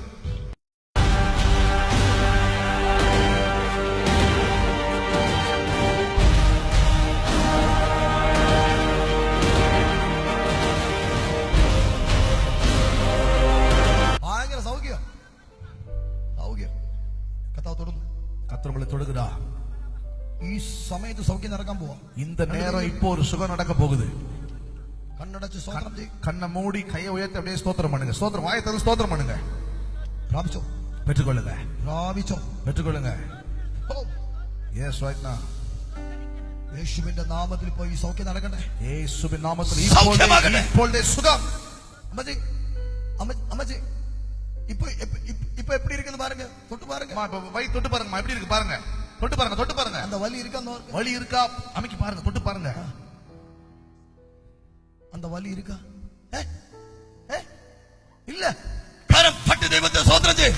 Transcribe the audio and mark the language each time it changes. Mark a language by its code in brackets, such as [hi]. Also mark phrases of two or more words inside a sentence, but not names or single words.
[ml] ഭയങ്കര സൗഖ്യം സൗഖ്യം കർത്താവ് തൊടുന്നു. കർത്താവ് തൊടുക. ഈ സമയത്ത് സൗഖ്യം നടക്കാൻ പോവാം. [ta] இந்த நேரம் இப்போ ஒரு சுகம் நடக்க போகுது. கண்ணடச்சு ஸ்தோத்திரம் செய். கண்ணை மூடி கையை உயர்த்தி அப்படியே ஸ்தோத்திரம் பண்ணுங்க. ஸ்தோத்திரம் வாயை திறந்து ஸ்தோத்திரம் பண்ணுங்க. பிராபிச்சோ பெற்றுக்கொள்ளுங்க. பிராபிச்சோ பெற்றுக்கொள்ளுங்க. [en] yes right now. [ml] യേശുവിന്റെ നാമത്തിൽ ഇപ്പോൾ ഈ സൗഖ്യം നടക്കട്ടെ. യേശുവിന്റെ നാമത്തിൽ ഇപ്പോൾ സുഖം. അമ്മജി അമ്മജി [ta] இப்போ எப்படி இருக்குன்னு பாருங்க. தொட்டு பாருங்க. வை தொட்டு பாருங்க. எப்படி இருக்கு பாருங்க. தொட்டு பாருங்க. தொட்டு பாருங்க. அந்த வலி இருக்கா? வலி இருக்கா? அமைக்கி பாருங்க. தொட்டு பாருங்க. அந்த வலி இருக்கா? இல்ல. கரம் தட்டி தெய்வத்தை ஸ்தோத்திரம் செய்.